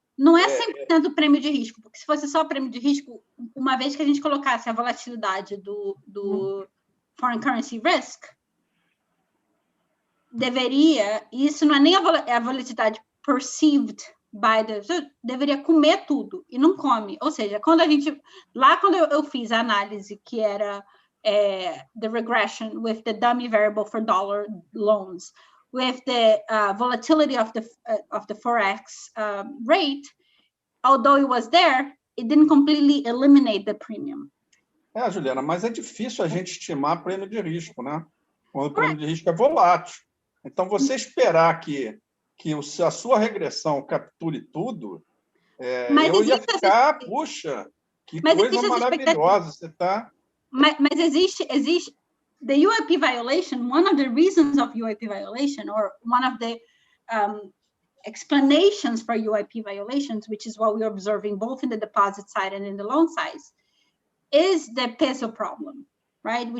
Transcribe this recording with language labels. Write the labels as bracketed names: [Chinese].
[Portuguese] não é 100% do prêmio de risco, porque se fosse só prêmio de risco, uma vez que a gente colocasse a volatilidade do [English] foreign currency risk, [Portuguese] deveria, e isso não é nem a volatilidade [English] perceived by [Portuguese] deveria comer tudo, e não come. Ou seja, quando eu fiz a análise que era [English] the regression with the dummy variable for dollar loans, with the volatility of the forex rate, although it was there, it didn't completely eliminate the premium. [Portuguese] Juliana, mas é difícil a gente estimar prêmio de risco, né? Quando o prêmio de risco é volátil. Então, você esperar que a sua regressão capture tudo, eu ia ficar, puxa, que coisa maravilhosa, você está... Mas existe [English] the UIP violation, one of the reasons of UIP violation, or one of the explanations for UIP violations, which is what we're observing both in the deposit side and in the loan side, is the peso problem, right?